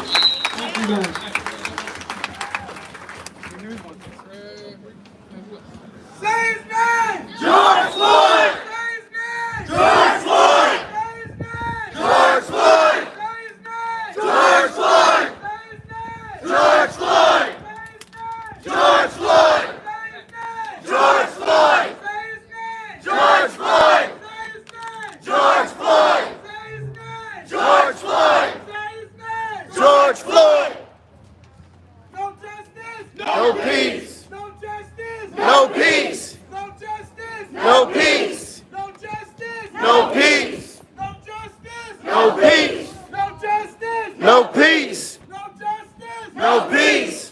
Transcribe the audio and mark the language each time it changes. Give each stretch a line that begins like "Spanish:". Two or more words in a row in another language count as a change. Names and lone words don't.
English: Thank you guys. Say his name! George Floyd! Say his name! George Floyd! Say his name! George Floyd! Say his name! George Floyd! Say his name! George Floyd! George Floyd! George Floyd! George Floyd! George Floyd! George Floyd! George Floyd! No justice! No peace! No justice! No peace! No justice! No peace! No justice! No peace! No justice! No peace! No justice! No peace! No justice! No peace!